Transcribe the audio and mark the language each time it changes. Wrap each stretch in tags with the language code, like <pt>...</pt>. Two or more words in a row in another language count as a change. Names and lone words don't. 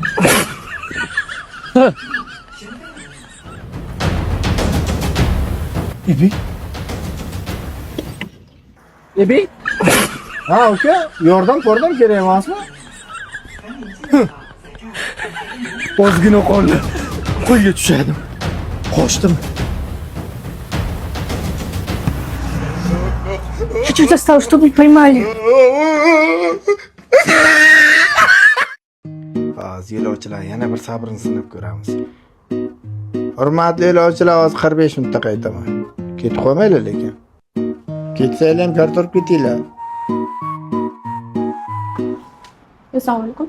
<uz>Ibi? Ha, uka, yordam kerak emasmi? Ozgina qoldi. Qo'lga tushadim. Qochdim.</uz> <ru>Чуть-чуть осталось, чтобы вы поймали.</ru> <uz>Yo'lovchilar yana bir sabrini sinab ko'ramiz. Hurmatli yo'lovchilar, hozir 45 minutda qaytaman. Ketib qolmaylar lekin. Ketsanglar ham karta olib ketinglar. Assalomu alaykum.</uz>